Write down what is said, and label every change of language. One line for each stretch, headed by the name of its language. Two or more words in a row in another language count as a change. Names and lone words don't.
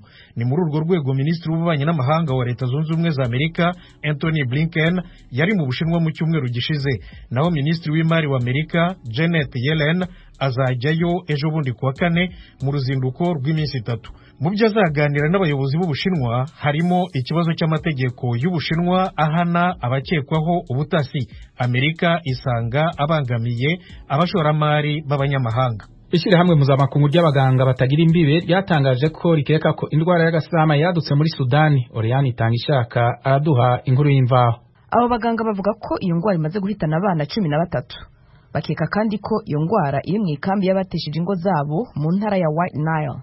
Kinyarwanda: Ni muri urwo rwego Minisitiri w'Ububanyi n'Amahanga wa Leta Zunze Ubumwe za Amerika Anthony Blinken yari mu Bushinwa mu cyumweru gishize, naho Minisitiri w'Imari wa Amerika Janet Yellen azajyayo ejo bundi kuwa 4 mu ruzinduko rw'iminsi 3. Mu byo azaganira n'abayobozi b'Ubushinwa harimo ikibazo cy'amategeko y'Ubushinwa ahana abakekwaho ubutasi Amerika isanga abangamiye abashoramari b'abanyamahanga. Ishyirahamwe mpuzamakungu ry'abaganga batagira imbibe ryatangaje ko rikeka ko indwara y'agasama yadutse muri Sudani. Oriane Itangishaka araduha inkuru y'imvaho. Abo baganga bavuga ko iyo ndwara imaze guhitana abana 13. Bakeka kandi ko iyo ndwara iri mu ikambi y'abateshije ingo zabo mu ntara ya White Nile.